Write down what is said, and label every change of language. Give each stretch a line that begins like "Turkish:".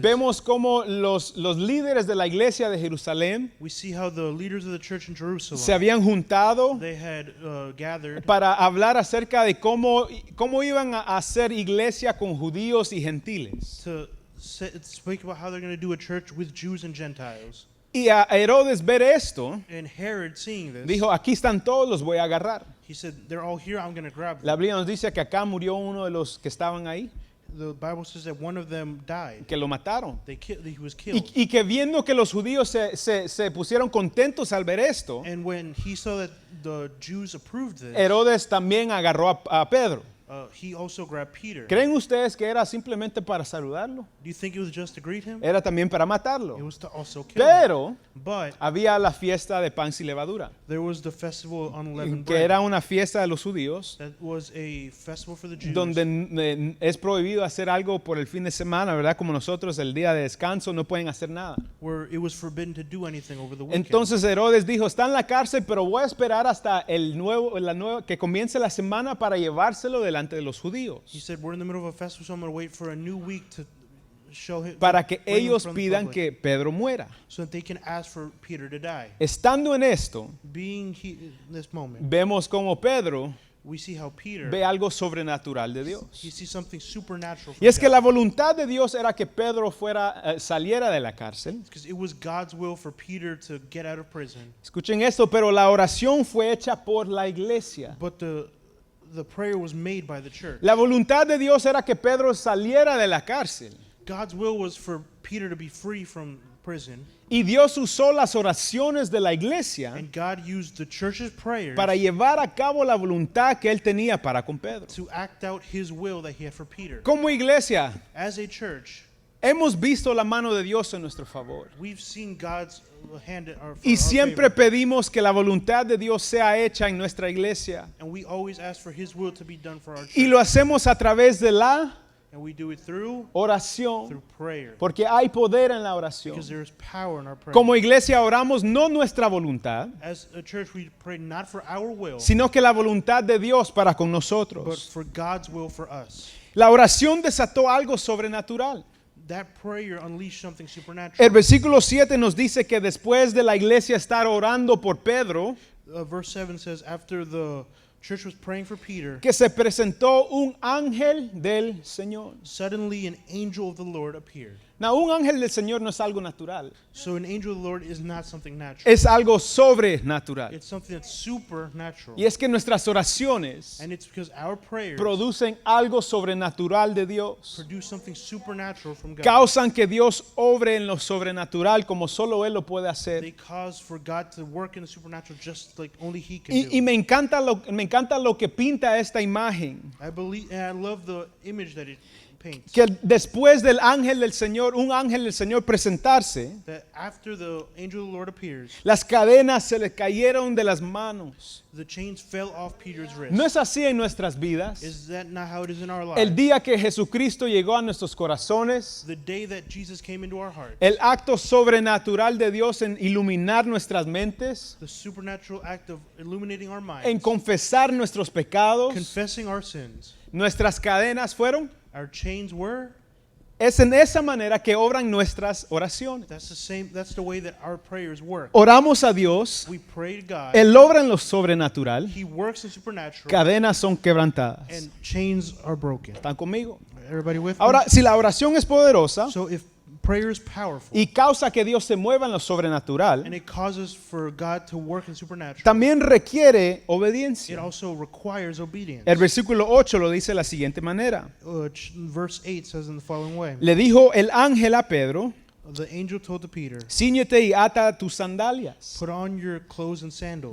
Spanish: vemos cómo los líderes de la iglesia de Jerusalén
English: we see how the leaders of the church in Jerusalem,
Spanish: se habían juntado
English: they had gathered
Spanish: para hablar acerca de cómo iban a hacer iglesia con judíos y gentiles.
English: to speak about how they're going to do a church with Jews and Gentiles.
Spanish: Y a Herodes ver esto,
English: And Herod, seeing this,
Spanish: dijo, aquí están todos, los voy a agarrar.
English: he said, they're all here, I'm going to grab them.
Spanish: La Biblia nos dice que acá murió uno de los que estaban ahí,
English: The Bible says that one of them died.
Spanish: que lo mataron.
English: He was killed.
Spanish: Y que viendo que los judíos se pusieron contentos al ver esto,
English: And when he saw that the Jews approved this,
Spanish: Herodes también agarró a Pedro.
English: he also grabbed Peter.
Spanish: ¿Creen ustedes que era simplemente para saludarlo?
English: Do you think it was just to greet him?
Spanish: Era también para
English: It
Spanish: matarlo.
English: was to also kill him.
Spanish: Pero
English: But
Spanish: había la fiesta de pan sin levadura,
English: there was the festival of unleavened
Spanish: que
English: bread.
Spanish: era una fiesta de los judíos,
English: That was a festival for the Jews.
Spanish: donde es prohibido hacer algo por el fin de semana, ¿verdad? Como nosotros el día de descanso no pueden hacer nada.
English: Where it was forbidden to do anything over the weekend.
Spanish: Entonces Herodes dijo, está en la cárcel, pero voy a esperar hasta que comience la semana para llevárselo delante de los judíos,
English: He said, we're in the middle of a festival, so I'm going to wait for a new week to show him,
Spanish: para que
English: bring him
Spanish: ellos
English: from the
Spanish: pidan
English: public,
Spanish: que Pedro muera.
English: so that they can ask for Peter to die.
Spanish: Estando en esto,
English: Being in this moment,
Spanish: vemos como Pedro
English: we see how Peter,
Spanish: ve algo sobrenatural de Dios.
English: he sees something supernatural from
Spanish: Y es que
English: God.
Spanish: la voluntad de Dios era que Pedro saliera de la cárcel.
English: Because it was God's will for Peter to get out of prison.
Spanish: Escuchen esto, pero la oración fue hecha por la iglesia.
English: But the prayer was made by the church.
Spanish: La voluntad de Dios era que Pedro saliera de la cárcel.
English: God's will was for Peter to be free from prison.
Spanish: Y Dios usó las oraciones de la iglesia
English: And God used the church's prayers
Spanish: para llevar a cabo la voluntad que él tenía para con Pedro.
English: to act out his will that he had for Peter.
Spanish: Como iglesia,
English: As a church,
Spanish: hemos visto la mano de Dios en nuestro favor.
English: we've seen God's hand in our, for
Spanish: Y
English: our
Spanish: siempre
English: favor.
Spanish: pedimos que la voluntad de Dios sea hecha en nuestra iglesia.
English: And we always ask for his will to be done for our church.
Spanish: Y lo hacemos a través de la
English: And we do it through
Spanish: oración.
English: prayer.
Spanish: Porque hay poder en la oración.
English: Because there is power in our prayer.
Spanish: Como iglesia oramos no nuestra voluntad,
English: As a church, we pray not for our will,
Spanish: sino que la voluntad de Dios para con
English: but
Spanish: nosotros.
English: for God's will for us.
Spanish: La oración desató algo sobrenatural.
English: That prayer unleashed something supernatural.
Spanish: El versículo 7 nos dice que después de la iglesia estar orando por Pedro,
English: Verse 7 says, after the church was praying for Peter,
Spanish: que se presentó un ángel del Señor.
English: suddenly an angel of the Lord appeared. Now,
Spanish: un ángel del Señor no es algo natural,
English: So an angel of the Lord is not something natural.
Spanish: es algo sobrenatural.
English: It's something that's supernatural.
Spanish: Y es que nuestras oraciones
English: And it's because our prayers
Spanish: producen algo sobrenatural de Dios.
English: produce something supernatural from God.
Spanish: Causan que Dios obre en lo sobrenatural como solo Él lo puede
English: They
Spanish: hacer.
English: cause for God to work in the supernatural just like only He can
Spanish: Y
English: do.
Spanish: me encanta lo que pinta esta imagen.
English: I believe, and I love the image that it paints.
Spanish: Que después del ángel del Señor, un ángel del Señor presentarse,
English: That after the angel of the Lord appears,
Spanish: las cadenas se le cayeron de las manos.
English: the chains fell off Peter's wrist.
Spanish: ¿No es así en nuestras vidas?
English: Is that not how it is in our
Spanish: El
English: lives?
Spanish: día que Jesucristo llegó a nuestros corazones,
English: The day that Jesus came into our heart,
Spanish: el acto sobrenatural de Dios en iluminar nuestras mentes,
English: the supernatural act of illuminating our
Spanish: en
English: minds,
Spanish: confesar nuestros pecados,
English: confessing our sins,
Spanish: nuestras cadenas fueron.
English: our chains were.
Spanish: Es en esa manera que obran nuestras oraciones.
English: That's the way that our prayers work.
Spanish: Oramos a Dios,
English: We pray to God.
Spanish: Él obra en lo sobrenatural,
English: He works in supernatural,
Spanish: cadenas son quebrantadas.
English: and chains are broken.
Spanish: ¿Están conmigo?
English: Everybody with me?
Spanish: Ahora, si la oración es poderosa,
English: So if Prayer is powerful.
Spanish: y causa que Dios se mueva en lo sobrenatural,
English: And it causes for God to work in supernatural.
Spanish: también requiere
English: It
Spanish: obediencia.
English: also requires obedience.
Spanish: El versículo 8 lo dice de la siguiente manera.
English: Verse 8 says in the following way.
Spanish: Le dijo el ángel a Pedro,
English: The angel told to Peter,
Spanish: cíñete y ata tus sandalias.
English: put on your clothes and sandals.